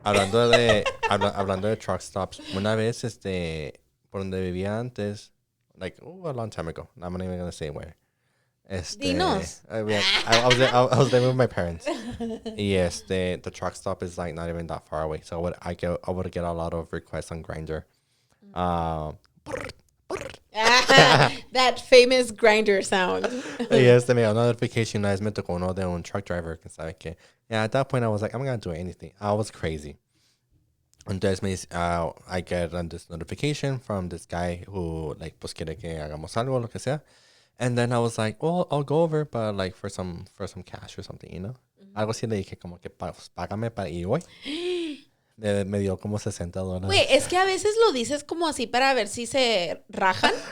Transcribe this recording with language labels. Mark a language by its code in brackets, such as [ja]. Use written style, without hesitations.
[es] Hablando de truck stops, una vez, por donde vivía antes, [en] like, a long time ago. I'm not even going to say where. [es] Dinos. [en] I was living with my parents. Yes, the truck stop is like not even that far away. So I would get a lot of requests on Grindr. That famous grinder sound. [es] Yes, me dio una notification. Una vez me tocó uno de un truck driver que sabe que. [en] Yeah, at that point I was like, I'm gonna do anything. I was crazy. Entonces I get this notification from this guy who like [es] pues quiere que hagamos algo, lo que sea. [en] And then I was like, well, I'll go over, but like for some cash or something, you know? [es] Algo así le dije como que págame para ir, güey. Me dio como $60. Güey, es que a veces lo dices como así para ver si se rajan.